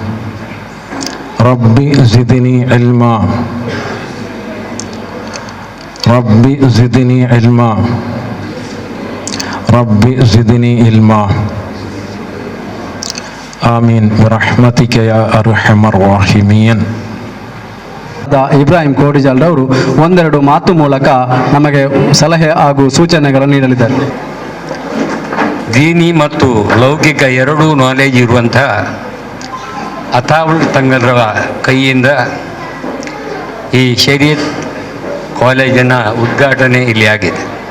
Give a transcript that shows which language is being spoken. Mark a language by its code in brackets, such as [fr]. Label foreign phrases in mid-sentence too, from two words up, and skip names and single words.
[ar] ربي زدني علما ربي زدني علما ربي زدني علما آمين برحمتك يا أرحم الراحمين. [kn] ಇಬ್ರಾಹಿಂ ಕೋಡಿಜಾಲ್ರವರು ಒಂದೆರಡು ಮಾತು ಮೂಲಕ ನಮಗೆ ಸಲಹೆ ಹಾಗೂ ಸೂಚನೆಗಳನ್ನು ನೀಡಲಿದ್ದಾರೆ. ದೀನಿ ಮತ್ತು ಲೌಕಿಕ ಎರಡೂ ನಾಲೆಜ್ ಇರುವಂಥ ಅತಾವುಲ್ ತಂಗಲ್ರ ಕೈಯಿಂದ ಈ ಶರೀಯತ್ ಕಾಲೇಜಿನ ಉದ್ಘಾಟನೆ ಇಲ್ಲಿ ಆಗಿದೆ.